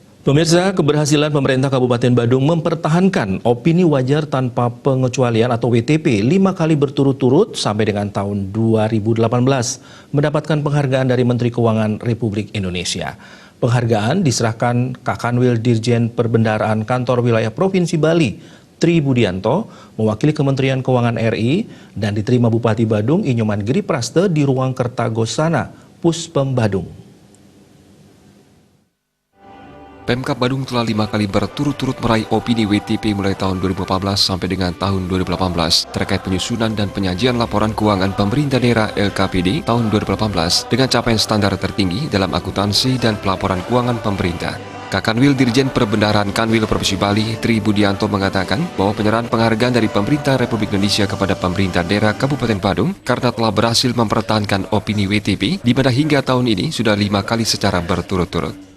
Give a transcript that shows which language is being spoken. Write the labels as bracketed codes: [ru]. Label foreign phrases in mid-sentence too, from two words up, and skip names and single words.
[id] Pemirsa, keberhasilan pemerintah Kabupaten Badung mempertahankan opini wajar tanpa pengecualian atau WTP 5 kali berturut-turut sampai dengan tahun 2018 mendapatkan penghargaan dari Menteri Keuangan Republik Indonesia. Penghargaan diserahkan Kakanwil Dirjen Perbendaharaan Kantor Wilayah Provinsi Bali, Tri Budianto, mewakili Kementerian Keuangan RI dan diterima Bupati Badung Inyoman Giri Praste di Ruang Kertagosana, Puspem Badung. Pemkab Badung telah 5 kali berturut-turut meraih opini WTP mulai tahun 2014 sampai dengan tahun 2018 terkait penyusunan dan penyajian laporan keuangan pemerintah daerah LKPD tahun 2018 dengan capaian standar tertinggi dalam akuntansi dan pelaporan keuangan pemerintah. Kakanwil Dirjen Perbendaharaan Kanwil Provinsi Bali, Tri Budianto mengatakan bahwa penyerahan penghargaan dari pemerintah Republik Indonesia kepada pemerintah daerah Kabupaten Badung karena telah berhasil mempertahankan opini WTP di mana hingga tahun ini sudah 5 kali secara berturut-turut.